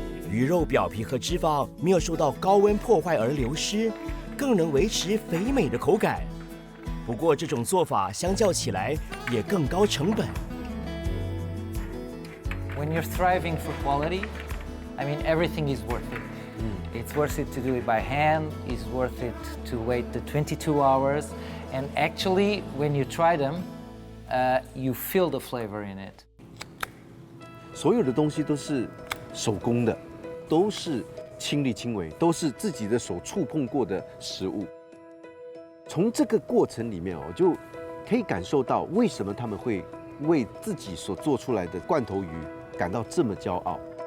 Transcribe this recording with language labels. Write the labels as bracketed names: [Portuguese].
[Chinese] 鱼肉表皮和脂肪没有受到高温破坏而流失，更能维持肥美的口感。不过这种做法相较起来也更高成本。 [English] When you're thriving for quality, I mean, everything is worth it. It's worth it to do it by hand, it's worth it to wait the 22 hours, and actually, when you try them, you feel the flavor in it. [Chinese] 所有的东西都是手工的，都是亲力亲为，都是自己的手触碰过的食物。从这个过程里面哦，就可以感受到为什么他们会为自己所做出来的罐头鱼感到这么骄傲。